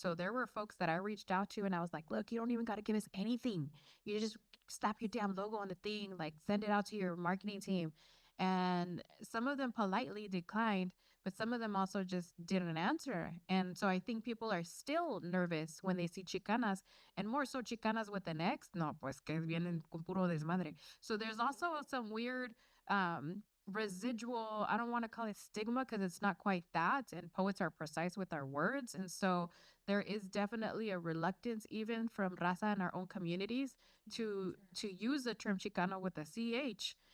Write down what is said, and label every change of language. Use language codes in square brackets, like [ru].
[en] So there were folks that I reached out to and I was like, look, you don't even got to give us anything. You just slap your damn logo on the thing, like send it out to your marketing team. And some of them politely declined, but some of them also just didn't answer. And so I think people are still nervous when they see Chicanas, and more so Chicanas with an X. [es] No, pues que vienen con puro desmadre. [en] So there's also some weird residual, I don't want to call it stigma because it's not quite that. And poets are precise with our words. And so there is definitely a reluctance even from Raza in our own communities to use the term Chicano with a CH.